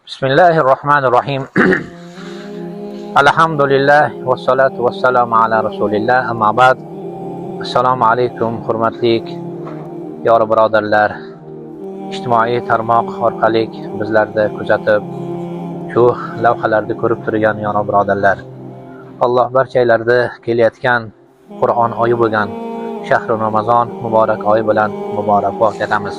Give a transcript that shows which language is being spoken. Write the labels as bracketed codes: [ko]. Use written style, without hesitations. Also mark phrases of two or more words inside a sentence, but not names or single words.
[ar] بسم الله الرحمن الرحيم الحمد لله والصلاة والسلام على رسول الله. أما بعد. السلام عليكم [uz] hurmatli yor birodarlar. Ijtimoiy tarmoq orqali bizlarni kuzatib, shu lavhalarni ko'rib turgan yor birodarlar. Alloh barchalarni kelayotgan Qur'on oyi bo'lgan shahri Ramazon muborak oyi bilan muborakbod etamiz.